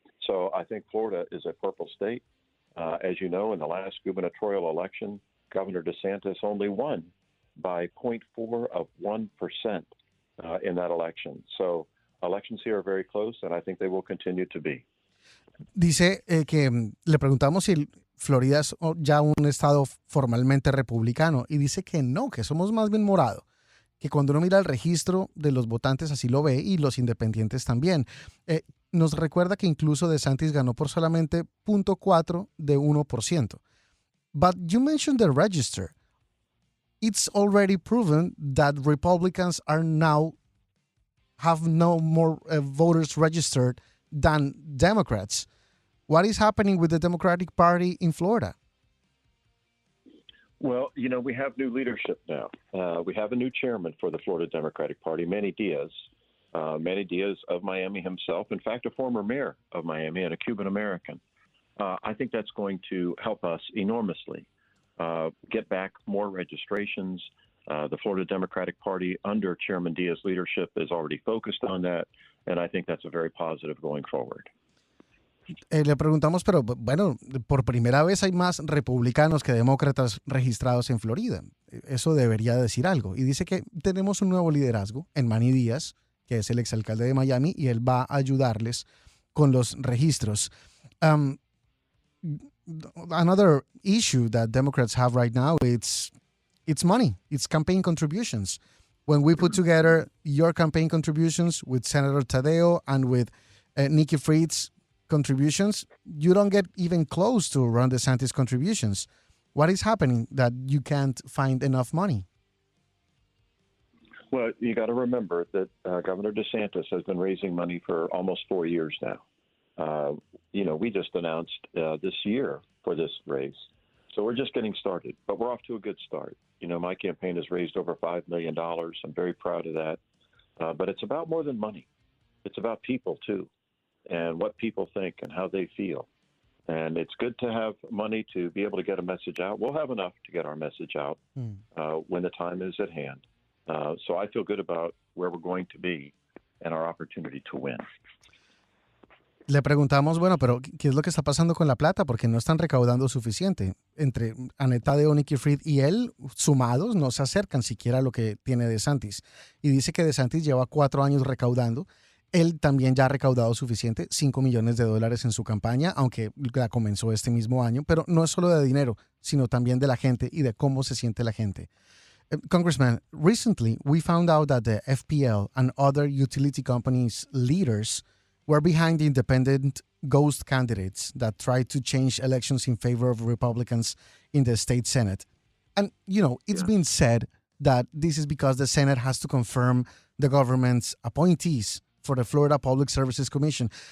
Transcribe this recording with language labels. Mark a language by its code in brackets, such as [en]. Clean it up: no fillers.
[en] So I think Florida is a purple state. As you know, in the last gubernatorial election, Governor DeSantis only won by 0.4% in that election. So elections here are very close, and I think they will continue to be. [es] Dice que le preguntamos si Florida es ya un estado formalmente republicano, y dice que no, que somos más bien morado, que cuando uno mira el registro de los votantes así lo ve, y los independientes también. Nos recuerda que incluso DeSantis ganó por solamente 0.4%. [en] But you mentioned the register. It's already proven that Republicans are now have no more voters registered than Democrats. What is happening with the Democratic Party in Florida? Well, you know, we have new leadership now. We have a new chairman for the Florida Democratic Party, Manny Diaz. Manny Diaz of Miami himself, in fact, a former mayor of Miami and a Cuban American. I think that's going to help us enormously get back more registrations. The Florida Democratic Party under Chairman Diaz's leadership is already focused on that, and I think that's a very positive going forward. [es] Le preguntamos, pero bueno, por primera vez hay más republicanos que demócratas registrados en Florida. Eso debería decir algo. Y dice que tenemos un nuevo liderazgo en Manny Díaz, que es el exalcalde de Miami, y él va a ayudarles con los registros. [en] Another issue that Democrats have right now, it's money. It's campaign contributions. When we put together your campaign contributions with Senator Tadeo and with Nikki Fried's contributions, you don't get even close to Ron DeSantis' contributions. What is happening that you can't find enough money? Well, you got to remember that Governor DeSantis has been raising money for almost 4 years now. You know, we just announced this year for this race. So we're just getting started, but we're off to a good start. You know, my campaign has raised over $5 million. I'm very proud of that. But it's about more than money. It's about people, too, and what people think and how they feel. And it's good to have money to be able to get a message out. We'll have enough to get our message out when the time is at hand. So I feel good about where we're going to be and our opportunity to win. [es] Le preguntamos, bueno, pero ¿qué es lo que está pasando con la plata? Porque no están recaudando suficiente. Entre Aneta de Nikki Fried y él, sumados, no se acercan siquiera a lo que tiene DeSantis. Y dice que DeSantis lleva 4 años recaudando. Él también ya ha recaudado suficiente, $5 millones en su campaña, aunque la comenzó este mismo año. Pero no es solo de dinero, sino también de la gente y de cómo se siente la gente. [en] Congressman, recently we found out that the FPL and other utility companies' leaders were behind the independent ghost candidates that tried to change elections in favor of Republicans in the state Senate. And, you know, it's been said that this is because the Senate has to confirm the government's appointees for the Florida Public Services Commission.